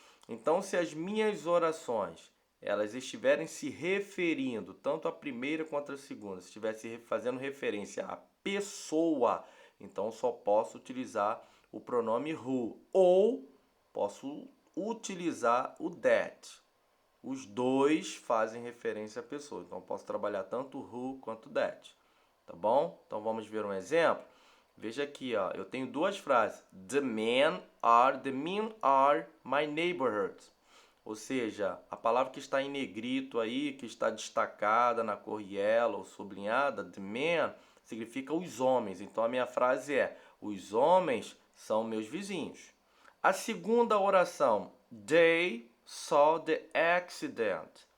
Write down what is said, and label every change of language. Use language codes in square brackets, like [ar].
[pt] Então, se as minhas orações elas estiverem se referindo, tanto a primeira quanto a segunda, se estivesse fazendo referência à pessoa, então só posso utilizar o pronome who ou posso utilizar o that. Os dois fazem referência à pessoa, então posso trabalhar tanto who quanto that. Tá bom? Então vamos ver um exemplo. Veja aqui, ó, eu tenho duas frases. [en] The men are my neighborhood. [pt] Ou seja, a palavra que está em negrito aí, que está destacada na cor yellow, sublinhada, [en] the men, [pt] significa os homens. Então a minha frase é: os homens são meus vizinhos. A segunda oração, [en] they saw the accident.